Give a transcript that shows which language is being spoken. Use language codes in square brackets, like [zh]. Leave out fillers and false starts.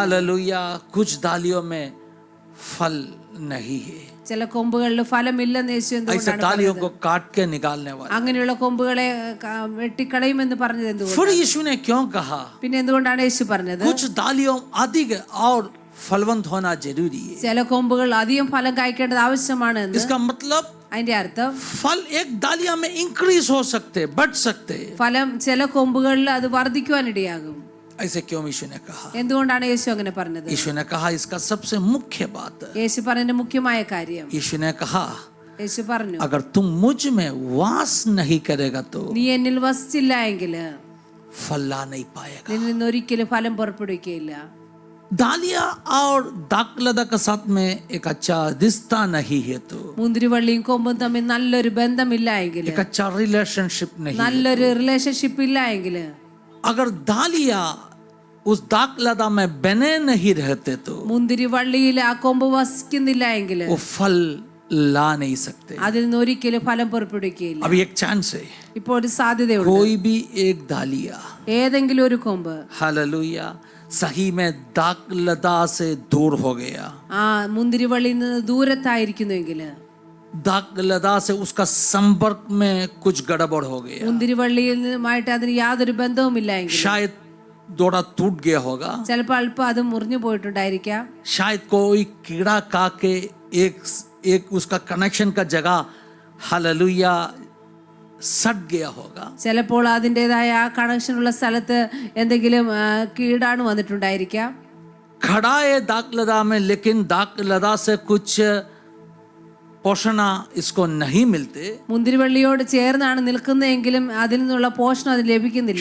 [hi] Hallelujah, कुछ डालियों में फल नहीं है. [ml] ചില കൊമ്പുകളിൽ ഫലമില്ലെന്ന് യേശു [hi] ऐसे [ml] എന്തുകൊണ്ടാണ് [hi] डालियों [ml] പറഞ്ഞത്? [hi] को काट के निकालने वाला. [ml] അങ്ങനെയുള്ള കൊമ്പുകളെ വെട്ടിക്കളയുമെന്ന് പറഞ്ഞത് [hi] फिर [ml] എന്തുകൊണ്ടാണ്? [hi] यीशु ने क्यों कहा, [ml] പിന്നെ എന്തുകൊണ്ടാണ് യേശു പറഞ്ഞത്? [hi] कुछ डालियों अधिक और फलवंत होना जरूरी है. [ml] ചില കൊമ്പുകൾ അധികം ഫലം കായ്ക്കേണ്ടത് ആവശ്യമാണ് എന്ന്. [hi] इसका मतलब [ml] അതിന്റെ അർത്ഥം [hi] फल एक डालिया में इंक्रीज हो सकते, बढ़ सकते. [ml] ഫലം ചില കൊമ്പുകളിൽ അത് വർദ്ധിക്കുവാനിടയാകും. [hi] ऐसे क्यों यीशु ने कहा? [ml] എന്തുകൊണ്ടാണ് യേശു അങ്ങനെ പറഞ്ഞത്? [hi] यीशु ने कहा, इसका सबसे मुख्य बात, [ml] യേശു പറഞ്ഞ മുഖ്യമായ കാര്യം, [hi] यीशु ने कहा, [ml] യേശു പറഞ്ഞു, [hi] अगर तुम मुझ में वास नहीं करेगा तो [ml] നീ എന്നിൽ വസിച്ചില്ല എങ്കിൽ [hi] फल ला नहीं पाएगा. [ml] നിന്നിൽ നിന്ന് ഒരിക്കലും ഫലം പുറപ്പെടുവിക്കുകയില്ല. [hi] डालिया और दाखलता के साथ में एक अच्छा रिश्ता नहीं है तो, [ml] മുന്തിരിവള്ളിയും കൊമ്പും തമ്മിൽ നല്ലൊരു ബന്ധമില്ല എങ്കിൽ, [hi] एक अच्छा रिलेशनशिप नहीं है. [ml] നല്ലൊരു റിലേഷൻഷിപ്പ് ഇല്ല എങ്കിൽ, [hi] अगर डालिया उस दाखलता में बने नहीं रहते तो [ml] മുന്തിരിവള്ളിയിൽ ആ കൊമ്പ് വസിക്കുന്നില്ല എങ്കിൽ [hi] वो फल ला नहीं सकते. [ml] അതിൽ നിന്ന് ഒരിക്കലും ഫലം പുറപ്പെടുവിക്കുകയില്ല. [hi] अभी एक चांस है, [ml] ഇപ്പോൾ ഒരു സാധ്യതയുണ്ട്. [hi] कोई भी एक डालिया, [ml] ഏതെങ്കിലും ഒരു കൊമ്പ് [hi] हालेलुया, सही में दाखलता से दूर हो गया, [ml] ആ മുന്തിരിവള്ളിയിൽ നിന്ന് ദൂരത്തായിരിക്കുന്നുവെങ്കിൽ, [hi] दाखलता से उसका संपर्क में कुछ गड़बड़ हो गया, [ml] മുന്തിരിവള്ളിയിൽ നിന്നുമായിട്ട് അതിന് യാതൊരു ബന്ധവുമില്ല എങ്കിൽ, [hi] शायद थोड़ा टूट गया होगा, [ml] ചിലപ്പോൾ അല്പം അത് മുറിഞ്ഞു പോയിട്ടുണ്ടായിരിക്കാം. [hi] शायद कोई कीड़ा खा के एक उसका कनेक्शन का जगह हालेलुया सट गया होगा. [ml] ചിലപ്പോൾ അതിൻ്റെതായ ആ കണക്ഷനുള്ള സ്ഥലത്ത് എന്തെങ്കിലും കീടാണു വന്നിട്ടുണ്ടായിരിക്കാം. [hi] खड़ा है दाखलता में, लेकिन दाखलता से कुछ पोषण इसको नहीं मिलते, [ml] മുന്തിരിവള്ളിയോട് ചേർന്നാണ് നിൽക്കുന്നതെങ്കിലും അതിൽ നിന്നുള്ള പോഷണം അത് ലഭിക്കുന്നില്ല.